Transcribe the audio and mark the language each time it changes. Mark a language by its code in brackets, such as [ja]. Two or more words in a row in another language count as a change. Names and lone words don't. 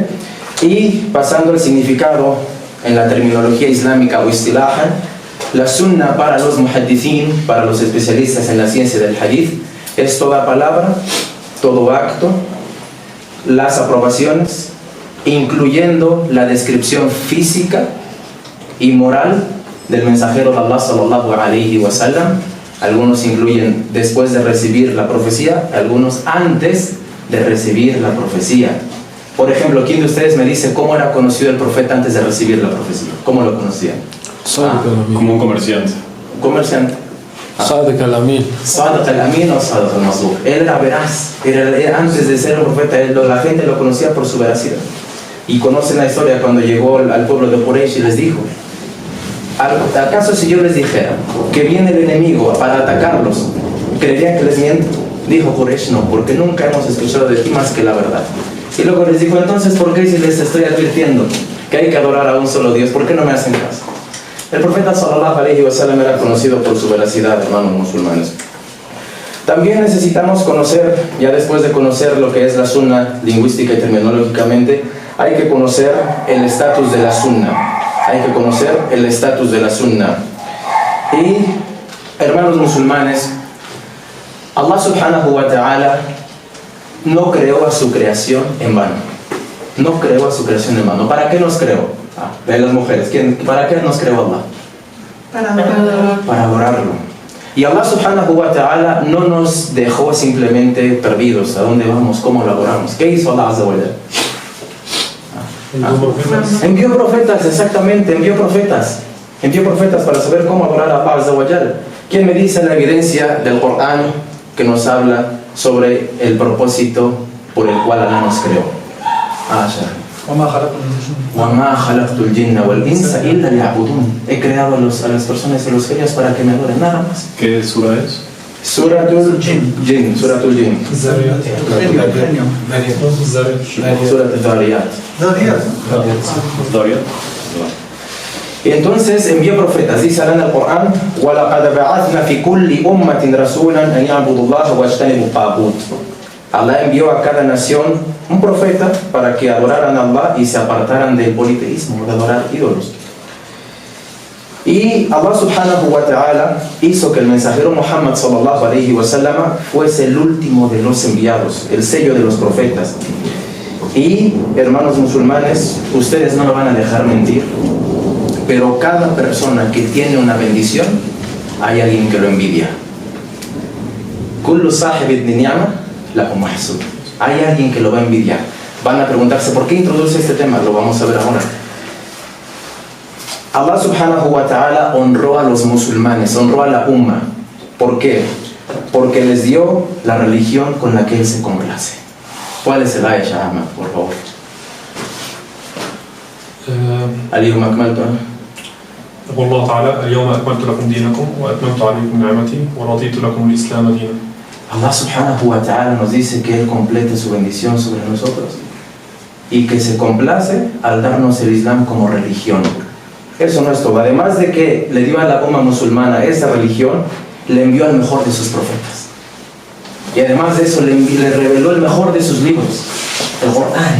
[es] Y pasando al significado en la terminología islámica o istilahan, la sunna para los muhaddithin, para los especialistas en la ciencia del hadith, es toda palabra, todo acto, las aprobaciones, incluyendo la descripción física y moral del mensajero de Allah [ar] صلى الله عليه وسلم. [es] Algunos incluyen después de recibir la profecía, algunos antes de recibir la profecía. Por ejemplo, ¿quién de ustedes me dice cómo era conocido el profeta antes de recibir la profecía? ¿Cómo lo conocían? Como un comerciante. Un comerciante. Sadiq al-Amin. Sadiq al-Amin o Sadiq al-Masduq. Él era veraz. Antes de ser un profeta, la gente lo conocía por su veracidad. Y conocen la historia cuando llegó al pueblo de Quraysh y les dijo: ¿acaso si yo les dijera que viene el enemigo para atacarlos, creerían que les miento? Dijo Quraysh: no, porque nunca hemos escuchado de ti más que la verdad. Y luego les dijo: entonces, ¿por qué si les estoy advirtiendo que hay que adorar a un solo Dios, por qué no me hacen caso? El profeta [ar] صلى الله عليه وسلم [es] era conocido por su veracidad, hermanos musulmanes. También necesitamos conocer, ya después de conocer lo que es la sunna lingüística y terminológicamente, hay que conocer el estatus de la sunna. Hay que conocer el estatus de la sunna. Y, hermanos musulmanes, [ar] الله سبحانه وتعالى [es] no creó a su creación en vano. No creó a su creación en vano. ¿Para qué nos creó? De las mujeres. ¿Para qué nos creó Allah? Para adorarlo. Y [ar] الله سبحانه وتعالى [es] no nos dejó simplemente perdidos. ¿A dónde vamos? ¿Cómo lo adoramos? ¿Qué hizo [ar] الله عز وجل? [es] Envió profetas, exactamente, envió profetas para saber cómo adorar a [ar] الله عز وجل. [es] ¿Quién me dice la evidencia del Corán que nos habla sobre el propósito por el cual Allah nos creó? [ar] وَمَا خَلَقْتُ الْجِنَّ وَالْإِنسَ إِلَّا لِيَعْبُدُونَ. [es] He creado a las personas y los genios para que me adoren, nada más. ¿Qué sura es? Suratul Jinn. Suratul Jinn. Suratul Dhariyat. Y entonces envió profetas. Dice en el Corán: [ar] وَلَقَدْ بَعَثْنَا فِي كُلِّ أُمَّةٍ رَسُولًا أَنْ يَعْبُدُوا اللَّهَ وَاجْتَنِبُوا الطَّاغُوتَ. [es] Allah envió a cada nación un profeta para que adoraran a Allah y se apartaran del politeísmo, de adorar ídolos. Y [ar] الله سبحانه وتعالى [es] hizo que el mensajero Muhammad [ar] صلى الله عليه وسلم [es] fuese el último de los enviados, el sello de los profetas. Y, hermanos musulmanes, ustedes no lo van a dejar mentir, pero cada persona que tiene una bendición, hay alguien que lo envidia. [ar] كل صاحب ابن نعمة له محسود. [es] Hay alguien que lo va a envidiar. Van a preguntarse: ¿por qué introduce este tema? Lo vamos a ver ahora. [ar] الله سبحانه وتعالى [es] honró a los musulmanes, honró a la umma. ¿Por qué? Porque les dio la religión con la que Él se complace. ¿Cuál es el ayah, Ahmad, por favor? [ar] اليوم أكملت. يقول الله تعالى: اليوم أكملت لكم دينكم وأتممت عليكم نعمتي ورضيت لكم الإسلام دينا. الله سبحانه وتعالى [es] nos dice que Él complete su bendición sobre nosotros y que se complace al darnos el Islam como religión. Eso no es todo. Además de que le dio a la umma musulmana esa religión, le envió al mejor de sus profetas. Y además de eso le reveló el mejor de sus libros, el Corán.